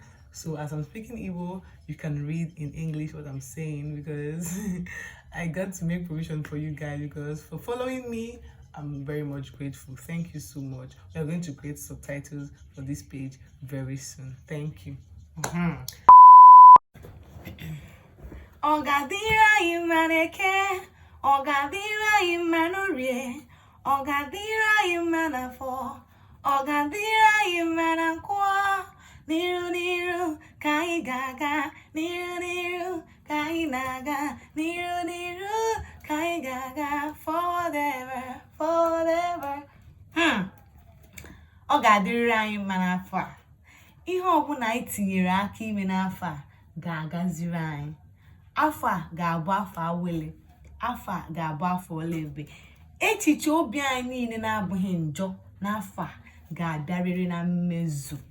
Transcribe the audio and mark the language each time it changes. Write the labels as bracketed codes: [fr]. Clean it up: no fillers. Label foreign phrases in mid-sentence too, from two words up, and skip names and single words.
[en] So as I'm speaking Igbo, you can read in English what I'm saying, because I got to make provision for you guys, because for following me, I'm very much grateful. Thank you so much. We are going to create subtitles for this page very soon. Thank you. [ig] Ogadira imaneke, ogadira imanurie, ogadira imanafo, ogadira imanakwa, niru niru kai gaga, niru niru kai naga, niru niru kai gaga, [en] forever, forever. [ig] Ogadira imanafo. Ihe ọbụla anyị tinyere aka ime n'afọ a ga-agaziri anyị. Afọ a ga-abụ afọ awele, afọ a ga-abụ afọ olebe. Echiche obi anyị niile na-abụghị njọ n'afọ a ga-abịarịrị na mmezu.